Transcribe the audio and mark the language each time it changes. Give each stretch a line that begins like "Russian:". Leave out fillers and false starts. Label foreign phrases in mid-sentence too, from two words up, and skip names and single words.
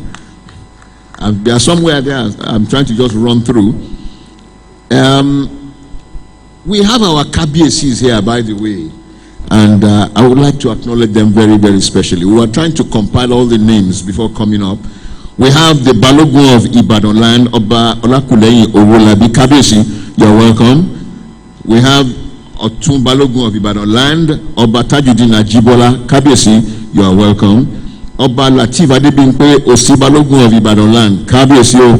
English: They are somewhere there. I'm trying to just run through. We have our KBACs here, by the way, and I would like to acknowledge them very, very specially. We were trying to compile all the names before coming up. We have the Balogun of Ibadan land, Oba Olakuleyin Owolabi KBAC. You're welcome. We have Otun Balogun of Ibadan land, Oba Tajudin Ajibola KBAC. You are welcome. Oba Latif Adebimpe Osibalogun of Ibadan land, KBAC.